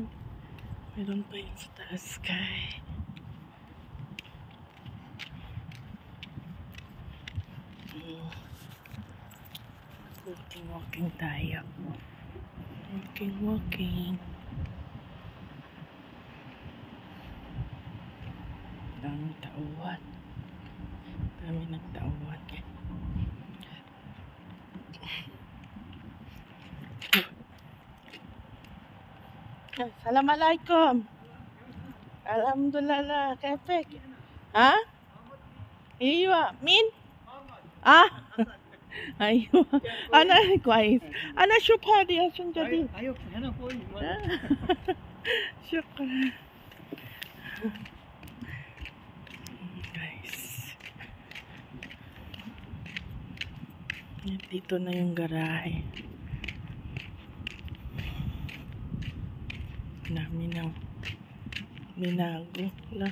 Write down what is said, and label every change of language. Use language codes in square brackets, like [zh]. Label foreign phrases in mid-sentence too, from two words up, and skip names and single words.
[tl] Meron pa yun sa taas kay. Walking tayo. Walking. Daming tauhan. Dami ng tauhan. Assalamualaikum. [ar] الحمد لله كيفك? Ha? Iya, min? Ah? ايوه انا كويس انا اشوف هذه عشان جديد ايوه هنا كويس [tl] شكرا guys, dito na yung garahe namin ng binago na.